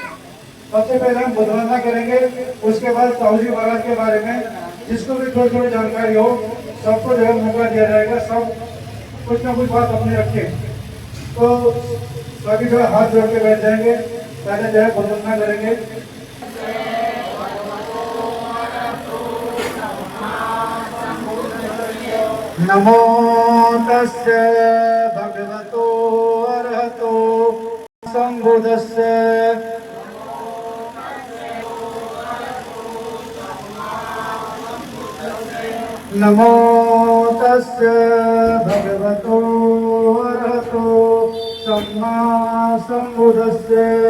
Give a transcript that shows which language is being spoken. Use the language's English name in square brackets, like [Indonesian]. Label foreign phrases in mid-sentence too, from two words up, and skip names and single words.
[Hindi] सबसे पहले हम बुद्ध वंदना करेंगे, उसके बाद साहू जी महाराज के बारे में जिसको भी थोड़ी थोड़ी जानकारी हो सबको जो है मौका दिया जाएगा, सब कुछ ना कुछ बात अपनी रखें। तो सभी जो है हाथ जोड़ के बैठ जाएंगे, पहले जो है बुद्ध वंदना करेंगे। [Pali] नमो तस्से भगवतो अरहतो सम्बुद्धस्से नमो तस्से भगवतो अरहतो सम्मा सम्बुद्धस्से